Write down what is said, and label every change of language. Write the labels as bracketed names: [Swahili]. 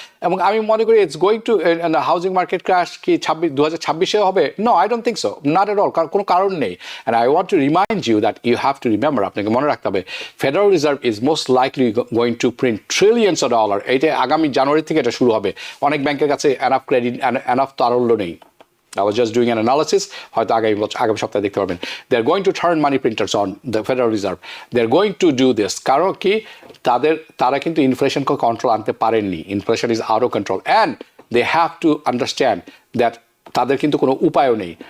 [Bangla] এবং আমি মনে করি [English] it's going to housing market crash [Bangla] কি 2026-এ হবে? [English] no, I don't think so, not at all, [Bangla] কোনো কারণ নেই। [English] and I want to remind you that you have to remember, [Bangla] আপনাকে মনে রাখতে হবে [English] Federal Reserve is most likely going to print trillions of dollar. [Bangla] এইটা আগামী জানুয়ারি থেকে এটা শুরু হবে। অনেক ব্যাংকের কাছে এনাফ ক্রেডিট, এনাফ তারল্য নেই। [English] I was just doing an analysis, [Bangla] হয়তো আগামী সপ্তাহে দেখতে পারবেন। [English] They are going to turn money printers on, the Federal Reserve. They are going to do this. [Bangla] কারণ কি তারা কিন্তু ইনফ্লেশনকে কন্ট্রোল আনতে পারেননি। [English] inflation is out of control and they have to understand that [Bangla] তাদের কিন্তু কোনো উপায়ও নেই।